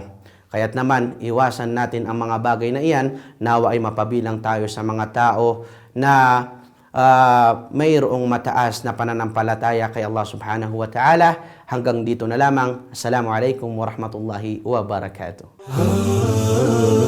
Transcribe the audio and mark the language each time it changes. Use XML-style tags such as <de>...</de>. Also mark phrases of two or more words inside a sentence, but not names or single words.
<tl>Kaya't naman, iwasan natin ang mga bagay na iyan, nawa ay mapabilang tayo sa mga tao na mayroong mataas na pananampalataya kay Allah</tl> <ar>سبحانه وتعالى.</ar> <tl>Hanggang dito na lamang.</tl> <ar>السلام عليكم ورحمة الله وبركاته.</ar>